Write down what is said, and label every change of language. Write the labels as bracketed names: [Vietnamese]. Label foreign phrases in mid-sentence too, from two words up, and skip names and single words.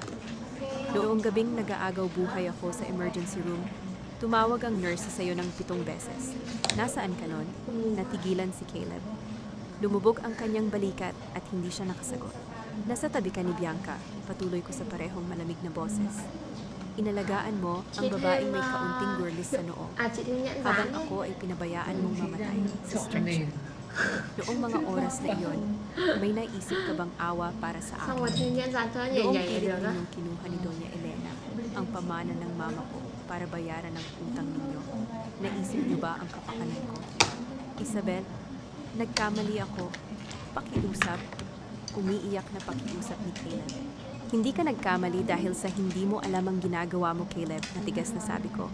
[Filipino] Noong gabing nag-aagaw buhay ako sa [English] emergency room, [Filipino] tumawag ang nurse sa sayo ng 7 beses. Nasaan ka nun? Natigilan si Caleb. Lumubog ang kanyang balikat at hindi siya nakasagot. Nasa tabi ka ni Bianca, patuloy ko sa parehong malamig na boses. Inalagaan mo ang babaeng may kaunting gurlis sa noo, [Vietnamese] chị Thư nhận [Filipino] habang [Vietnamese] dáng [Filipino] ako ay pinabayaan mong mamatay sa stretcher. Noong mga oras na iyon, may naisip ka bang awa para sa [Vietnamese] xong rồi [Filipino] akin? [Vietnamese] Thư nhận dáng cho nhảy [Filipino] Noong [Vietnamese] nhảy [Filipino] pilit [Vietnamese] được á. [Filipino] ninyong kinuha ni Doña Elena ang pamana ng mama ko para bayaran ang utang ninyo. Naisip niyo ba ang kapakanan ko? Isabel, nagkamali ako. Pakiusap. Umiiyak na pakiusap ni Caleb. Hindi ka nagkamali dahil sa hindi mo alam ang ginagawa mo, Caleb, natigas na sabi ko.